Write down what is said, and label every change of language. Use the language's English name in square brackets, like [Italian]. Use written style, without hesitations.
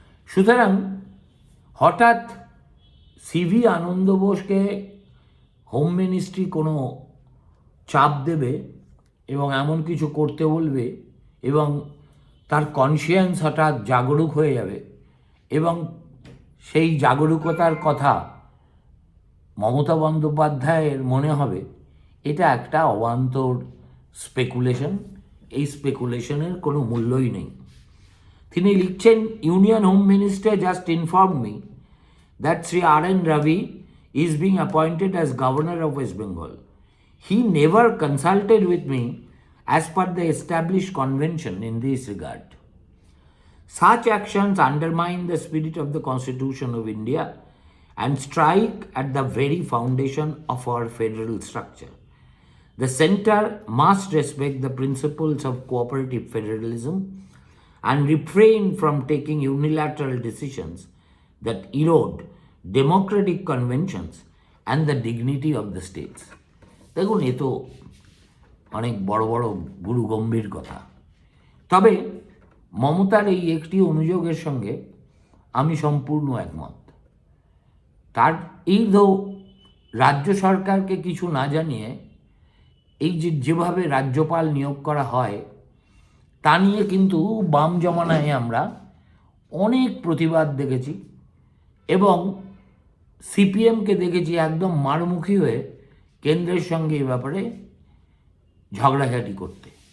[Bangla] সুতরাং হঠাৎ সিভি আনন্দ বোসকে home ministry কোনো চাপ দেবে এবং এমন কিছু করতে বলবে এবং তার কনসিয়েন্স হঠাৎ জাগরুক হয়ে যাবে এবং সেই জাগরুকতার কথা মমতা বন্দ্যোপাধ্যায়ের মনে হবে, এটা একটা অবান্তর স্পেকুলেশন। [English] এই স্পেকুলেশনের কোনো মূল্যই নেই। তিনি লিখছেন, union home minister just inform me that Shri RN Ravi is being appointed as governor of West Bengal. He never consulted with me as per the established convention in this regard. Such actions undermine the spirit of the Constitution of India and strike at the very foundation of our federal structure. The center must respect the principles of cooperative federalism and refrain from taking unilateral decisions that erode democratic conventions and the dignity of the states. [Bangla] দেখুন, এ তো অনেক বড় বড় গুরুগম্ভীর কথা। তবে মমতার এই একটি অনুযোগের সঙ্গে আমি সম্পূর্ণ একমত। তার এই রাজ্য সরকারকে কিছু না জানিয়ে এই যেভাবে রাজ্যপাল নিয়োগ করা হয় তা নিয়ে কিন্তু বাম জমানায় আমরা অনেক প্রতিবাদ দেখেছি এবং সিপিএমকে দেখেছি একদম মারমুখী হয়ে কেন্দ্রের সঙ্গে এ ব্যাপারে ঝগড়াঝাটি করতে।